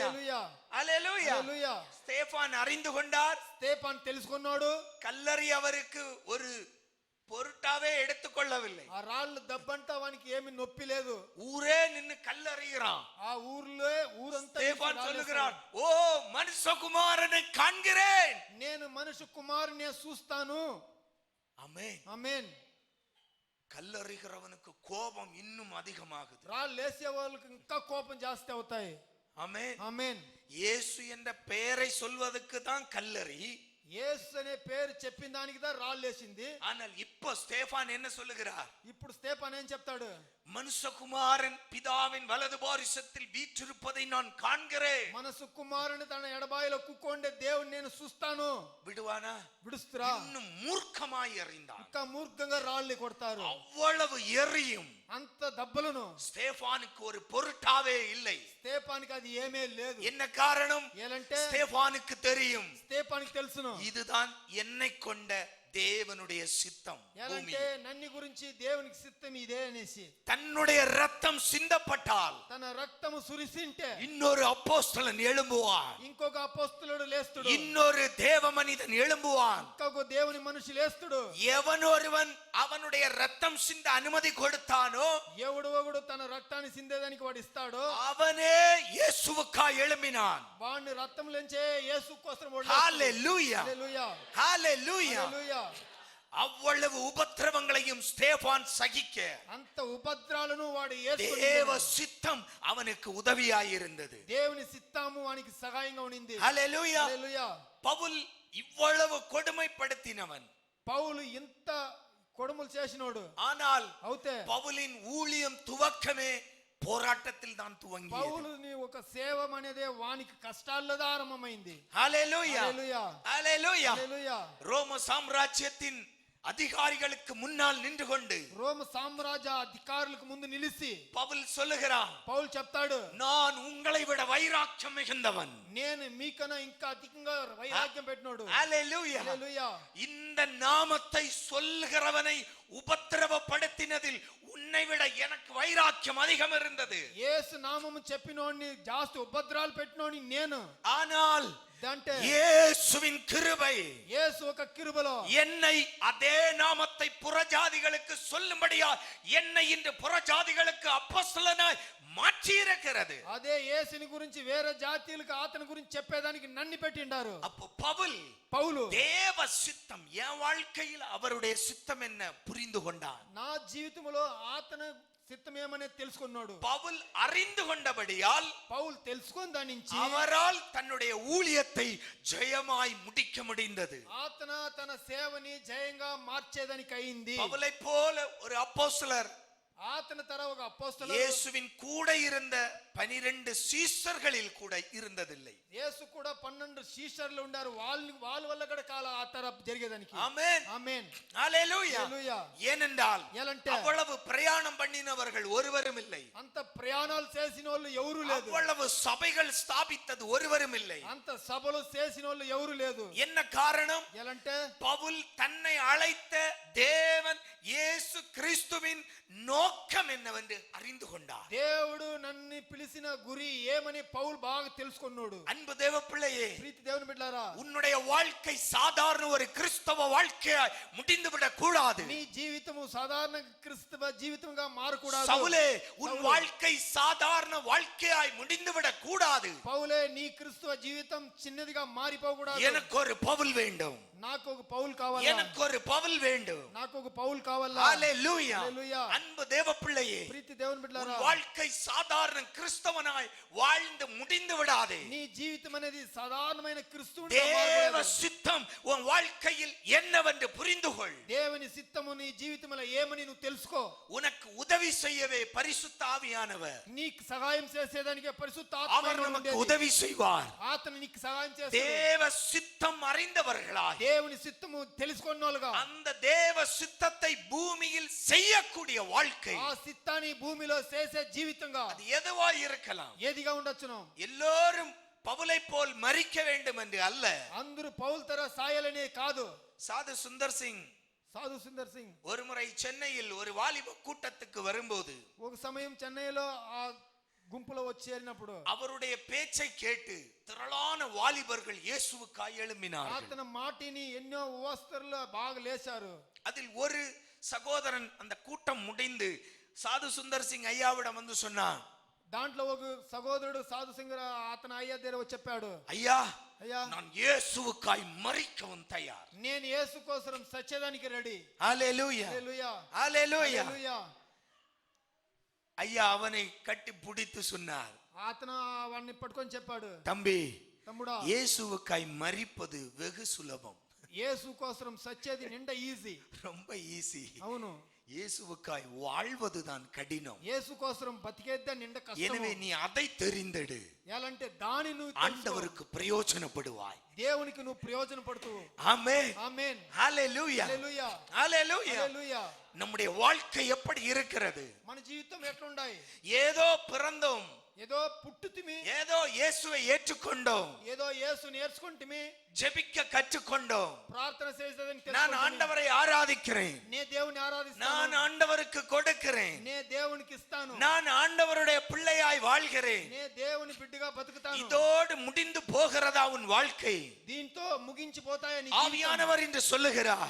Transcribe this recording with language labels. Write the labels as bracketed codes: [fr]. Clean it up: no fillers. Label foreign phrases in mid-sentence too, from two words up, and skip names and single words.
[te] హల్లెలూయా. [ta] ஹalleluya. [te] హల్లెలూయా. [ta] ஸ்தேபான் அறிந்து கொண்டார். [te] స్తేఫాను తెలుసుకున్నాడు. [ta] கல்லறை அவருக்கு ஒரு பொருட்டாவே எடுத்துக்கொள்ளவில்லை. [te] ఆ రాళ్ళు దెబ్బంట వానికి ఏమి నొప్పి లేదు. [ta] ஊரே நின்னு கல்லறிகிறான். [te] ఆ ఊర్లో ఊరంతా [ta] ஸ்தேபான் சொல்லுகிறான், ஓ மனுஷகுமாரனை காண்கிறேன். [te] నేను మనుష్య కుమారుని చూస్తాను. [ta] ஆமென். [te] ఆమేన్. [ta] கல்லறிகிறவனுக்கு கோபம் இன்னும் அதிகமாகுது. [te] రాళ్ళు వేసే వాళ్ళకి ఇంకా కోపం జాస్తి అవుతాయి. [ta] ஆமென். [te] ఆమేన్. [ta] இயேசு என்ற பெயரை சொல்வதற்கு தான் கல்லறி. [te] యేసు అనే పేరు చెప్పిన దానికి దా రాళ్ళు వేసింది. [ta] ஆனால் இப்போ ஸ்தேபான் என்ன சொல்லுகிறார்? [te] ఇప్పుడు స్తేఫాను ఏం చెప్తాడు? [ta] மனுஷகுமாரன் பிதாவின் வலது பாரிசத்தில் வீற்றிருப்பதை நான் காண்கிறேன். [te] మనసు కుమారుని తన ఎడబాయిలో కుక్కొండే దేవుని నేను చూస్తాను. [ta] விடுவானா? [te] విడుస్తురా? [ta] இன்னும் மூர்க்கமாய் எறிந்தான். [te] ఇంకా మూర్ఖంగా రాళ్ళు కొడతారు. [ta] அவ்வளவு எரியும் [te] అంత దెబ్బలను [ta] ஸ்தேபானுக்கு ஒரு பொருட்டாவே இல்லை. [te] స్తేఫానికి అది ఏమీ లేదు. [ta] என்ன காரணம்? [te] ఏలంటే [ta] ஸ்தேபானுக்கு தெரியும், [te] స్తేఫానికి తెలుసును [ta] இதுதான் என்னை கொண்ட தேவனுடைய சித்தம். [te] ఏలంటే నన్ను గురించి దేవునికి చిత్తం ఇదే అనేసి. [ta] தன்னுடைய ரத்தம் சிந்தப்பட்டால் [te] తన రక్తము సురిసింటే [ta] இன்னொரு அப்போஸ்தலன் எழும்புவான். [te] ఇంకొక అపోస్తలుడు లేస్తుడు. [ta] இன்னொரு தேவ மனிதன் எழும்புவான். [te] ఇంకొక దేవుని మనిషి లేస్తుడు. [ta] எவனொருவன் அவனுடைய ரத்தம் சிந்த அனுமதி கொடுத்தானோ [te] ఎవడు ఒకడు తన రక్తాన్ని సిందేదానికి వాడు ఇస్తాడో [ta] அவனே இயேசுவுக்காய் எழும்பினான். [te] వాడిని రక్తంలోంచే యేసు కోసం [ta] ஹalleluya. [te] హల్లెలూయా. [ta] ஹalleluya. [te] హల్లెలూయా. [ta] அவ்வளவு உபத்திரவங்களையும் ஸ்தேபான் சகிக்க [te] అంత ఉపద్రాలను వాడు [ta] தேவ சித்தம் அவனுக்கு உதவியாயிருந்தது. [te] దేవుని చిత్తము వానికి సహాయంగా ఉండింది. [ta] ஹalleluya. [te] హల్లెలూయా. [ta] பவுல் இவ்வளவு கொடுமைப்படுத்தினவன், [te] పౌలు ఇంత కొడుములు చేసినోడు. [ta] ஆனால் [te] అవుతే [ta] பவுலின் ஊழியம் துவக்கமே போராட்டத்தில் தான் துவங்கியது. [te] పౌలుని ఒక సేవం అనేది వానికి కష్టాల్లో ఆరంభమైంది. [ta] ஹalleluya. [te] హల్లెలూయా. [ta] ஹalleluya. [te] హల్లెలూయా. [ta] ரோம சாம்ராஜ்யத்தின் அதிகாரிகளுக்கு முன்னால் நின்று கொண்டு [te] రోమ సామ్రాజ్య అధికారులకు ముందు నిలిచి [ta] பவுல் சொல்லுகிறான், [te] పౌలు చెప్తాడు, [ta] நான் உங்களை விட வைராக்கியம் மிகுந்தவன். [te] నేను మీకన్నా ఇంకా అధికంగా వైరాగ్యం పెట్టినోడు. [ta] ஹalleluya. [te] హల్లెలూయా. [ta] இந்த நாமத்தை சொல்லுகிறவனை உபத்திரவப்படுத்தினதில் உன்னை விட எனக்கு வைராக்கியம் அதிகம் இருந்தது. [te] యేసు నామము చెప్పినోడిని జాస్తి ఉపద్రాలు పెట్టినోడిని నేను. [ta] ஆனால் [te] అంటే [ta] இயேசுவின் கிருபை [te] యేసు ఒక కిరుబలో [ta] என்னை அதே நாமத்தை புறஜாதிகளுக்கு சொல்லும்படியா என்னை இன்று புறஜாதிகளுக்கு அப்போஸ்தலனாய் மாற்றி இருக்கிறது. [te] అదే యేసుని గురించి వేరే జాతీయులకు అతని గురించి చెప్పేదానికి నన్ను పెట్టిండారు. [ta] அப்போ பவுல் தேவ சித்தம் என் வாழ்க்கையில் அவருடைய சித்தம் என்ன புரிந்து கொண்டான். [te] నా జీవితంలో అతని చిత్తం ఏమనేది తెలుసుకున్నాడు. [ta] பவுல் அறிந்து கொண்டபடியால் [te] పౌలు తెలుసుకొని దాని నుంచి [ta] அவரால் தன்னுடைய ஊழியத்தை ஜெயமாய் முடிக்க முடிந்தது. [te] అతను తన సేవని జయంగా మార్చేదానికి అయింది. [ta] பவுலை போல ஒரு அப்போஸ்தலர் [te] అతని తర ఒక అపోస్తలుడు [ta] இயேசுவின் கூட இருந்த 12 சீஷர்களில் கூட இருந்ததில்லை. [te] యేసు కూడా 12 శిష్యులు ఉండారు. వాళ్ళ వల్ల కూడా కాల ఆ తర జరిగేదానికి. [ta] ஆமென். [te] ఆమేన్. [ta] ஹalleluya. [te] హల్లెలూయా. [ta] ஏனென்றால் [te] ఎలంటే [ta] அவ்வளவு பிரயாணம் பண்ணினவர்கள் ஒருவரும் இல்லை. [te] అంత ప్రయాణాలు చేసిన వాళ్ళు ఎవరు లేదు. [ta] அவ்வளவு சபைகள் ஸ்தாபித்தது ஒருவரும் இல்லை. [te] అంత సభలు చేసిన వాళ్ళు ఎవరు లేదు. [ta] என்ன காரணம்? [te] ఎలంటే [ta] பவுல் தன்னை அழைத்த தேவன் இயேசு கிறிஸ்துவின் நோக்கம் என்னவென்று அறிந்து கொண்டார். [te] దేవుడు నన్ను పిలిచిన గురి ఏమని పౌలు బాగా తెలుసుకున్నాడు. [ta] அன்பு தேவ பிள்ளையே, [te] ప్రీతి దేవుని బిడ్డలారా, [ta] உன்னுடைய வாழ்க்கை சாதாரண ஒரு கிறிஸ்தவ வாழ்க்கையாய் முடிந்து விடக் கூடாது. [te] నీ జీవితము సాధారణ క్రిస్తవ జీవితంగా మారకూడదు. [ta] சவுலே, உன் வாழ்க்கை சாதாரண வாழ்க்கையாய் முடிந்து விடக் கூடாது. [te] పౌలే, నీ క్రిస్తవ జీవితం చిన్నదిగా మారిపోకూడదు. [ta] எனக்கு ஒரு பவுல் வேண்டும். [te] నాకు ఒక పౌలు కావాలా. [ta] எனக்கு ஒரு பவுல் வேண்டும். [te] నాకు ఒక పౌలు కావాలా. [ta] ஹalleluya. [te] హల్లెలూయా. [ta] அன்பு தேவ பிள்ளையே, [te] ప్రీతి దేవుని [ta] உன் [te] బిడ్డలారా, [ta] வாழ்க்கை சாதாரண கிறிஸ்தவனாய் வாழ்ந்து முடிந்து விடாதே. [te] నీ జీవితం అనేది సాధారణమైన క్రిస్తువుని [ta] தேவ சித்தம் உன் வாழ்க்கையில் என்னவென்று புரிந்து கொள். [te] దేవుని సిత్తము నీ జీవితంలో ఏమని నువ్వు తెలుసుకో. [ta] உனக்கு உதவி செய்யவே பரிசுத்த ஆவியானவர், [te] నీకు సహాయం చేసేదానికి పరిశుద్ధ [ta] அவர் [te] ఆత్మ [ta] நமக்கு [te] ఉండేది. [ta] உதவி செய்வார். [te] అతను నీకు సహాయం చేస్తాడు. [ta] தேவ சித்தம் அறிந்தவர்களாய், [te] దేవుని సిత్తము తెలుసుకున్నోలుగా, [ta] அந்த தேவ சித்தத்தை பூமியில் செய்யக்கூடிய வாழ்க்கை, [te] ఆ సిత్తాన్ని భూమిలో చేసే జీవితంగా [ta] அது எதுவாய் இருக்கலாம். [te] ఏదిగా ఉండొచ్చును. [ta] எல்லோரும் பவுலை போல் மரிக்க வேண்டும் என்று அல்ல. [te] అందరూ పౌలు తర సాయాలనే కాదు. [ta] சாது சுந்தர் சிங் [te] సాధు సుందర్ సింగ్ [ta] ஒரு முறை சென்னையில் ஒரு வாலிப கூட்டத்துக்கு வரும்போது [te] ఒక సమయం చెన్నైలో ఆ గుంపులో వచ్చి చేరినప్పుడు [ta] அவருடைய பேச்சை கேட்டு திரளான வாலிபர்கள் இயேசுவுக்காய் எழும்பினார்கள். [te] అతని మాటిని ఎన్నో ఉపవాసరులు బాగా లేచారు. [ta] அதில் ஒரு சகோதரன் அந்த கூட்டம் முடிந்து சாது சுந்தர் சிங் ஐயாவிடம் வந்து சொன்னான், [te] దాంట్లో ఒక సహోదరుడు సాధు సింగ్ అతని అయ్యా దగ్గర వచ్చి చెప్పాడు, [ta] ஐயா, [te] అయ్యా [ta] நான் இயேசுவுக்காய் மரிக்கவும் தயார். [te] నేను యేసు కోసం సత్యదానికి రెడీ. [ta] ஹalleluya, [te] హల్లెలూయా, [ta] ஹalleluya. [te] హల్లెలూయా. [ta] ஐயா அவனை கட்டி பிடித்து சொன்னார், [te] అతను వాడిని పట్టుకొని చెప్పాడు, [ta] தம்பி, [te] తమ్ముడా, [ta] இயேசுவுக்காய் மரிப்பது வெகு சுலபம், [te] యేసు కోసం సచ్చేది నిండా ఈజీ, [ta] ரொம்ப ஈஸி. [te] అవును. [ta] இயேசுவுக்காய் வாழ்வதுதான் கடினம். [te] యేసు కోసం బతికేద్దా నిండా [ta] எனவே [te] కష్టం. [ta] நீ அதை தெரிந்தெடு, [te] ఎలాంటే దాని నువ్వు తెలుసుకో. [ta] ஆண்டவருக்கு பிரயோஜனப்படுவாய். [te] దేవునికి నువ్వు ప్రయోజన పడుతూ. [ta] ஆமென், [te] ఆమేన్, [ta] ஹalleluya, [te] హల్లెలూయా, [ta] ஹalleluya. [te] హల్లెలూయా. [ta] நம்முடைய வாழ்க்கை எப்படி இருக்கிறது? [te] మన జీవితం ఎట్లుండాయి? [ta] ஏதோ பிறந்தோம், [te] ఏదో పుట్టుతిమి, [ta] ஏதோ இயேசுவை ஏற்றுக்கொண்டோம், [te] ఏదో యేసు నేర్చుకుంటిమి, [ta] ஜெபிக்க கற்றுக்கொண்டோம், [te] ప్రార్థన చేసేదని [ta] நான் [te] తెలుసుకుంటిమి. [ta] ஆண்டவரை ஆராதிக்கிறேன், [te] నే దేవుని [ta] நான் [te] ఆరాధిస్తాను, [ta] ஆண்டவருக்கு கொடுக்கிறேன், [te] నే దేవునికి ఇస్తాను, [ta] நான் ஆண்டவருடைய பிள்ளையாய் வாழ்கிறேன். [te] నే దేవుని బిడ్డగా బతుకుతాను. [ta] இதோடு முடிந்து போகிறதா உன் வாழ்க்கை? [te] దీంతో ముగించిపోతాయని [ta] ஆவியானவர் என்று சொல்லுகிறார்.